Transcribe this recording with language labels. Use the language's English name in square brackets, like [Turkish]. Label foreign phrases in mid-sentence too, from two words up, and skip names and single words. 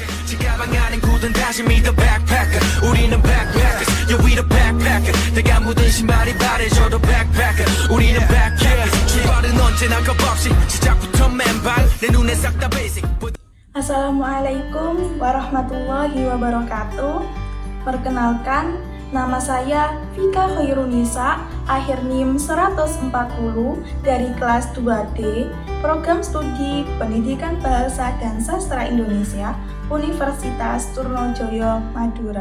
[Korean] 가방 안엔 굳은 다짐이 [English] the backpacker [Korean] 우리는 [English] backpackers yeah we the backpacker [Korean] 내가 묻은 신발이 바래져도 backpacker 우리는 backpackers 출발은 언제나 겁없이 시작부터 맨발 내 눈에 싹 다 basic. [Arabic] السلام عليكم ورحمة الله وبركاته. [Indonesian] Perkenalkan, nama saya Vika Khairunisa, akhir NIM 140 dari kelas 2D, Program Studi Pendidikan Bahasa dan Sastra Indonesia, Universitas Trunojoyo, Madura.